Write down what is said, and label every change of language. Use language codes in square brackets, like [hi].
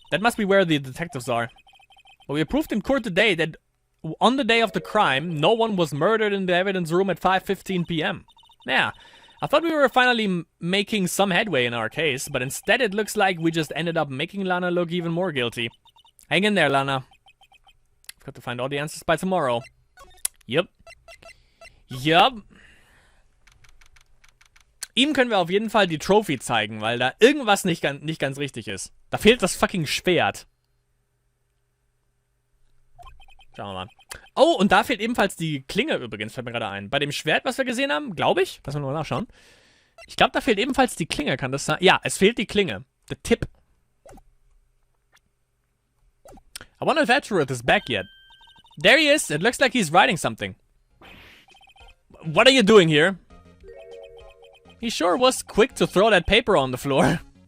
[en] That must be where the detectives are. But we proved in court today that on the day of the crime, no one was murdered in the evidence room at 5:15 p.m. Yeah, I thought we were finally making some headway in our case, but instead it looks like we just ended up making Lana look even more guilty. Hang in there, Lana. I've got to find all the answers by tomorrow. Yep. Yep. [de] Ihm können wir auf jeden Fall die Trophy zeigen, weil da irgendwas nicht ganz richtig ist. Da fehlt das fucking Schwert. Schauen wir mal. Oh, und da fehlt ebenfalls die Klinge übrigens, fällt mir gerade ein. Bei dem Schwert, was wir gesehen haben, glaube ich, lass mal nur nachschauen. Ich glaube, da fehlt ebenfalls die Klinge, kann das sein? Ja, es fehlt die Klinge. [en] The tip. I wonder if Edgeworth is back yet. There he is. It looks like he's writing something. What are you doing here? He sure was quick to throw that paper on the floor.